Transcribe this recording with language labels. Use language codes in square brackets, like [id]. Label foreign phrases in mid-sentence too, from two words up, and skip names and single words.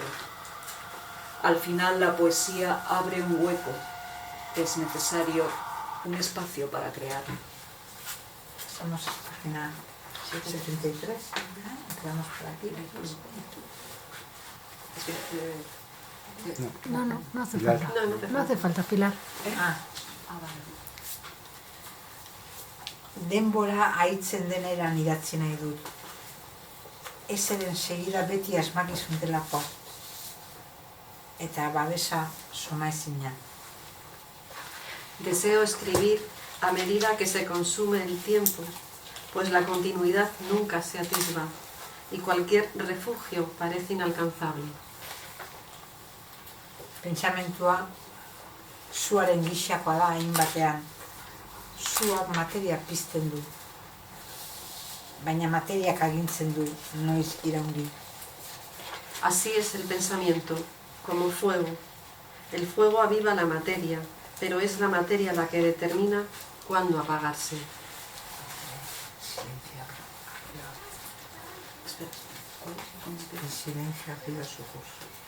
[es] Al final la poesía abre un hueco, es necesario un espacio para crear. Somos página 73, quedamos por aquí. No hace falta. No hace falta, Pilar. [eu] Denbora haitzen deneran idatzi nahi dut. Ezeren segida beti asmakizun delako. Eta babesa somaezina. [es] Deseo escribir a medida que se consume el tiempo, pues la continuidad nunca se atisba y cualquier refugio parece inalcanzable. [eu] Pentsamentua suaren gixakoa da hainbatean. Suak materia pizten du. Baina materiak agintzen du noiz iraungi. [es] Así es el pensamiento, como fuego. El fuego aviva la materia, pero es la materia la que determina cuándo apagarse. El silencio abrió su curso.